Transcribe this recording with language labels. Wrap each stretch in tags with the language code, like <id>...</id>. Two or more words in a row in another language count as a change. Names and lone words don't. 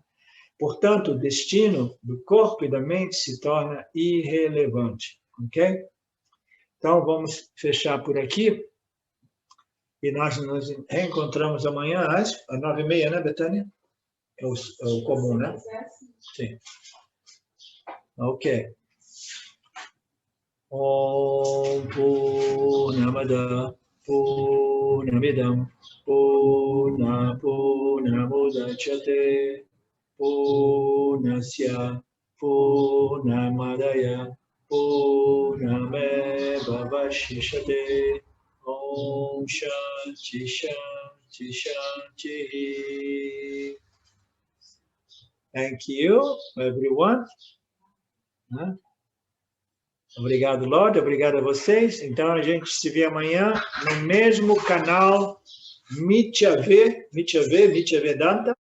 <pt>Portanto, o destino do corpo e da mente se torna irrelevante. Ok? Então, vamos fechar por aqui. E nós nos reencontramos amanhã às 9h30, né, Betânia? É o comum, né? Sim. Ok.</pt> <sa>ॐ पूर्णमदः पूर्णमिदम् पूर्णमुदच्यते पूर्णस्य पूर्णमादाय पूर्णमेव वशिष्यते ॐ शान्ति शान्ति शान्ति.</sa> <en>Thank you, everyone.</en> <pt>Obrigado, Lorde. Obrigado a vocês. Então, a gente se vê amanhã no mesmo canal Mitya Vedanta.</pt>